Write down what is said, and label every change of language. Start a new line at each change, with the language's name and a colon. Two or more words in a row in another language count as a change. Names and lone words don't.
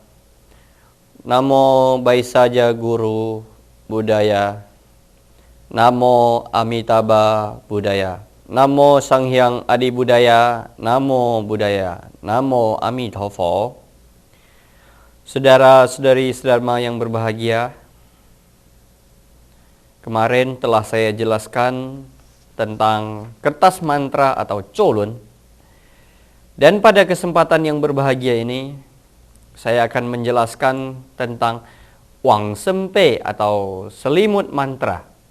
Sanskrit: Namo Baisaja Guru Buddhaya. Namo Amitabha Buddhaya. Namo Sanghyang Adi Buddhaya. Namo Buddhaya. Namo Amitabha.
Indonesian: Saudara-saudari sedharma yang berbahagia, kemarin telah saya jelaskan tentang kertas mantra atau cholun. Dan pada kesempatan yang berbahagia ini, saya akan menjelaskan tentang Wang Sempe atau selimut mantra.